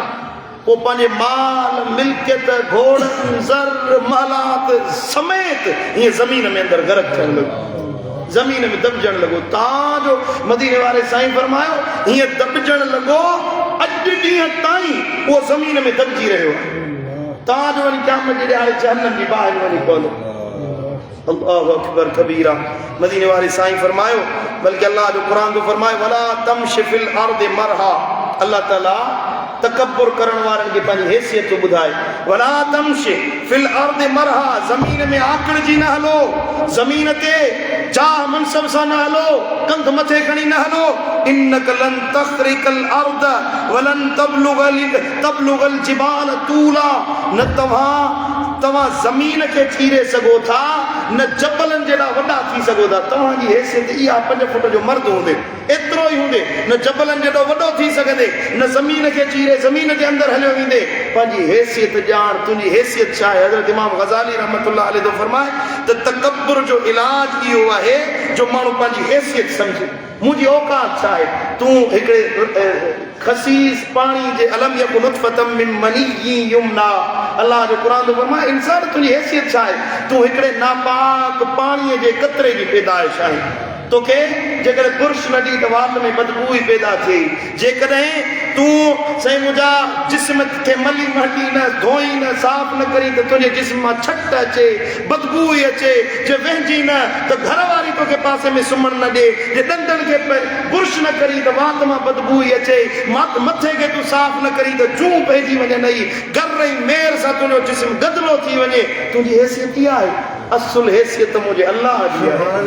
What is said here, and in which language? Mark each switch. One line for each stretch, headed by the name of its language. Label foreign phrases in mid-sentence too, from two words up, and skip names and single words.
Sindhi: पोइ पंहिंजे माल मिल्कियत, घोड़नि, ज़र, महलात समेत हीअं ज़मीन में अंदरि गर्क थियण लॻो, ज़मीन में दॿजण लॻो। तव्हांजो मदीने वारे साईं फरमायो, हीअं दॿजण लॻो, अॼु ॾींहं ताईं उहो ज़मीन में दॿजी रहियो आहे। तव्हांजो वरी क़यामत जे ॾियारे जहन्नम जी ॿाहिरि वञी पवंदो।
Arabic: الله أكبر كبيرا.
Sindhi: मदीने वारे साईं फरमायो, बल्कि अल्लाह जो क़ुरान जो फरमायो,
Arabic: ولا تمش في الأرض مرحا.
Sindhi: अल्लाह ताला तकब्बुर करण वारन के पंहिंजी हैसियत ॿुधाए
Arabic: ولا تمش في الأرض مرحا
Sindhi: ज़मीन में आकड़ जी न हलो ज़मीन ते जाह मनसब सां न हलो कंध मथे खणी न हलो
Arabic: إنك لن تخرق الأرض ولن تبلغ الجبال طولا
Sindhi: न तव्हां ज़मीन खे चीरे सघो था न जबलनि जेड़ा वॾा थी सघो था तव्हांजी हैसियत इहा 5 फुट जो मर्द हूंदे एतिरो ई हूंदे न जबलनि जेॾो वॾो थी सघंदे न ज़मीन खे चीरे ज़मीन जे अंदरि हलियो वेंदे पंहिंजी हैसियत ॼाण तुंहिंजी हैसियत छा आहे हज़रत इमाम ग़ज़ाली
Arabic: رحمة الله عليه
Sindhi: थो फरमाए त तकब्बुर जो इलाज इहो आहे जो माण्हू पंहिंजी हैसियत सम्झे मुंहिंजी औकात छा आहे तूं हिकिड़े खसीस पाणी जे
Arabic: ألم يك نطفة من مني يمنى
Sindhi: अल्लाह जो क़ुरान थो फरमाए इंसान तुंहिंजी हैसियत छा आहे तूं हिकिड़े नापाक पाणीअ जे कतरे जी पैदाइश आहे तोखे जेकॾहिं पुरुष न ॾी त वात में बदबू ई पैदा थिए जेकॾहिं तूं साईं मुंहिंजा जिस्म खे मली मटी न धोई न साफ़ न करी त तुंहिंजे जिस्म मां छट अचे बदबू ई अचे जे वेंदी न त घर वारी तोखे पासे में सुम्हण न ॾे जे ॾंदनि खे बुर्श न करी त वात मां बदबू ई अचे मथे खे तूं साफ़ न करी त जूं पइजी वञे नई गर ऐं मेर सां तुंहिंजो जिस्म गदिलो थी वञे तुंहिंजी हैसियत इहा आहे असुल हैसियत मुंहिंजे अल्लाह जी आहे